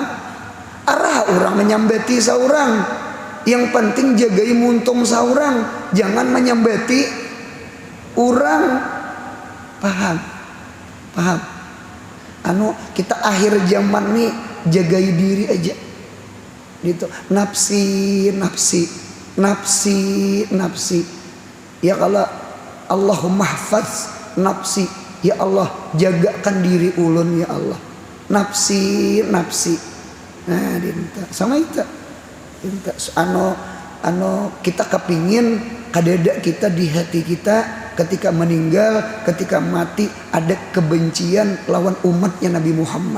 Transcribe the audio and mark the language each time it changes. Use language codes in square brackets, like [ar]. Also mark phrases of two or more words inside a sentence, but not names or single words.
[bjn] Arah orang menyambati seorang. Yang penting jagai muntung seorang, jangan menyambati orang. Paham? Kita akhir zaman nih jagai diri aja. Gitu. Nafsi. Ya kalau [ar] اللهم حفظ نفسي. [bjn] Ya Allah, jagakan diri ulun ya Allah. Nafsi. Nah, dinta sama itu. Dinta kita kepingin kadada kita di hati kita ketika meninggal, ketika mati ada kebencian lawan umatnya Nabi Muhammad.